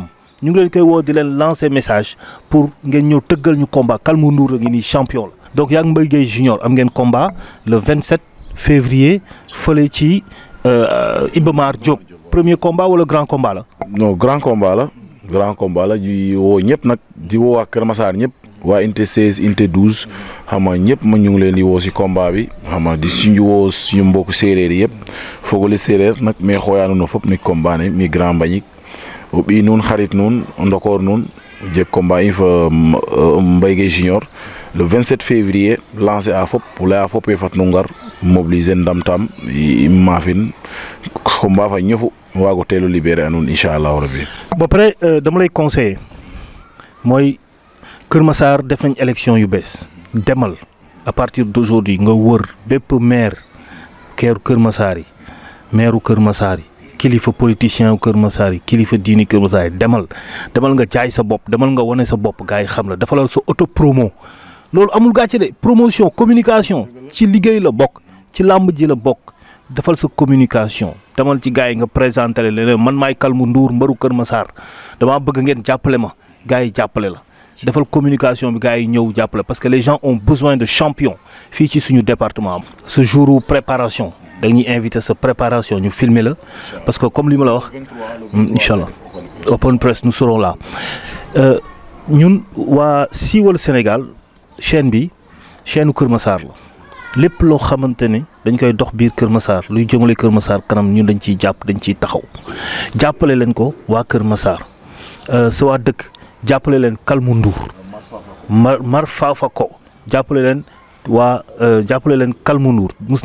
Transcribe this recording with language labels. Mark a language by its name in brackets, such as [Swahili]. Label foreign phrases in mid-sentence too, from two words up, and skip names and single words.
[Wolof] ñu ngi leen koy woo di leen [French] lancer message pour [Wolof] ngeen ñëw tëggal ñu combat Kalmu Ndour a ngi nii champion la donc yaa ngi Mbaye Guèye Junior am ngeen combat le 27 février fële ci Iba Mar Diop [French] premier combat [Wolof] wala [French] grand combat [Wolof] la. non [French] grand combat [Wolof] la. [French] grand combat [Wolof] la di woo ñëpp nag di woo waa Kër Massar ñëpp waa unité 16 unité 12 xam nga ñëpp ma ñu ngi leen di woo si combat bi xam nga di suñu woo suñu mbokku séeréer yi yëpp fogole séeréer nag mais [Serer] xooyaanu no fop mi combat ne mi grand mbañik o ɓii nuun xarit nuun o ndokoor nuun jeg combat in fa Mbaye Gueye Junior le 27 février lancé a fop laya fop e fat nu ngar mobiliser ndamtam i maafin combat fa ñofu waago teelo libéré a nuun [Arabic] إن شاء الله ربي [Wolof] ba pare dama lay conseiller mooy Kër Massar def nañ élection yu bees demal [French] à partir d'aujourd'hui [Wolof] nga wër bépp maire keeru Kër Massar yi maireu Kër Massar yi kilifa politicien Kër Massar yi kilifa diini Kër Massar yi demal nga jaay sa bopp demal nga wane sa bopp gars yi xam la defalal sa [French] auto promo [Wolof] loolu amul gàcce de promotion communication ci liggéey la bokk ci làmb ji la bokk defal sa communication demal ci gars yi nga présenté leen man maay Kalmu Ndour mbaru Kër Massar damaa bëgg ngeen jàppale ma gars yi jàppale la defal communication bi gars yi ñëw jàppale [French] parce que les gens ont besoin de champions [Wolof] fii ci suñu département. [French] ce jour préparation [Wolof] dañuy invité sa préparation ñu filmer la parce que comme li ma la wax [Arabic] إن شاء الله [English] open press [French] nous serons là [Wolof] ñun waa Siiwal Sénégal chaîne bi chaîne Kër Massar la lépp loo xamante ne dañ koy dox biir Kër Massar luy jëmale Kër Massar kanam ñun dañ ciy jàpp dañ ciy taxaw jàppale leen ko waa Kër Massar sa waa dëkk jàppale leen Kalmu Ndour mar faafa ko jàppale leen waa jàppale leen Kalmu Ndour mus